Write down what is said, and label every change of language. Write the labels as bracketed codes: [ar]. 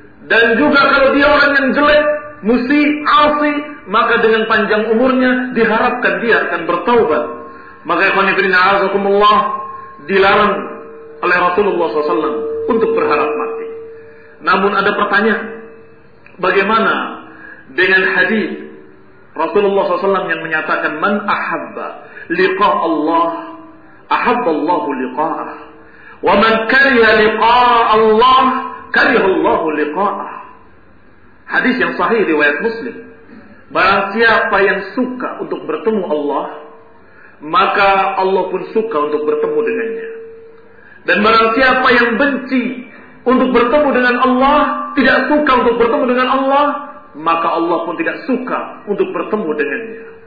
[id] Dan juga kalau dia orang yang jelek, musyi, asi, maka dengan panjang umurnya diharapkan dia akan bertaubat. Maka ikhwan fillah na'azakumullah, dilarang oleh Rasulullah SAW untuk berharap mati. Namun ada pertanyaan, bagaimana dengan hadis Rasulullah SAW yang menyatakan, [ar] man ahabba لقاء الله أحب الله لقاءه، ومن كره لقاء الله كره الله لقاءه. [id] Hadis yang sahih riwayat Muslim. Barang siapa yang suka untuk bertemu Allah, maka Allah pun suka untuk bertemu dengannya. Dan barang siapa yang benci untuk bertemu dengan Allah, tidak suka untuk bertemu dengan Allah, maka Allah pun tidak suka untuk bertemu dengannya.